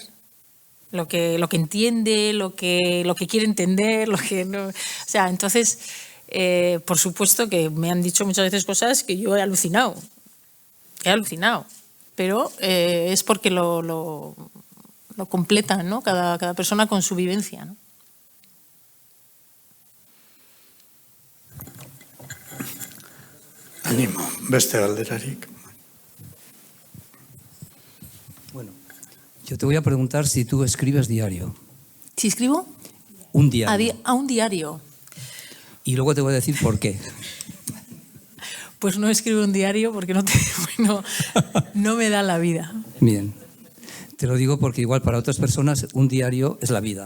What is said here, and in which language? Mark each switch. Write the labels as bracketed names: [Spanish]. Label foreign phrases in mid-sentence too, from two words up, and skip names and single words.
[Spanish] Lo que entiende, lo que quiere entender, lo que no. O sea, entonces, por supuesto que me han dicho muchas veces cosas que yo he alucinado. Pero es porque lo completan, ¿no? Cada persona con su vivencia, ¿no? [Basque] Animo, beste galderarik. [Spanish] Bueno, yo te voy a preguntar si tú escribes diario. ¿Si escribo? Un diario. A un diario. Y luego te voy a decir por qué. Pues no escribo un diario porque no me da la vida. Bien. Te lo digo porque igual para otras personas un diario es la vida.